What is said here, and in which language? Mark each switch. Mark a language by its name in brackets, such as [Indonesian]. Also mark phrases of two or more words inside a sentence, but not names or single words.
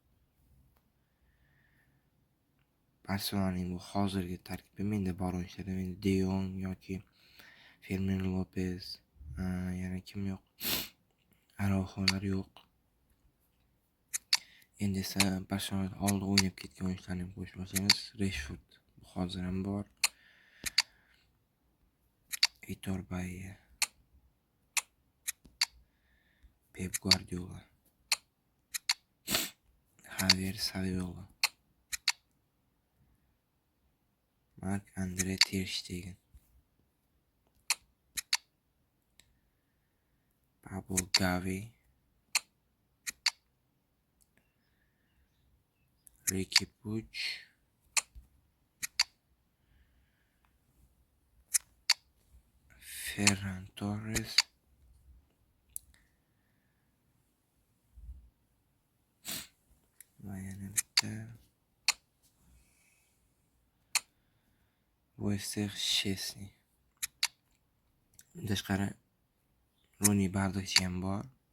[Uzbek] Barselonaning bu hozirgi tarkibi menda bor o'yinchilar, menda De Jong yoki Fermin Lopez, yana kim yo'q? Araujolar yo'q. Endi esa Barselona oldin o'ynab ketgan o'yinchilarni qo'yish boshlaymiz. Rashford hozir ham bor. Aitor Baye, Pep Guardiola, Javier Saviola, Marc-Andre ter Stegen, Pablo Gavi, Riqui Puig, Ferran Torres, va yana bitta Wester Szczesny. Tashqari Roni Bardakchi ham bor.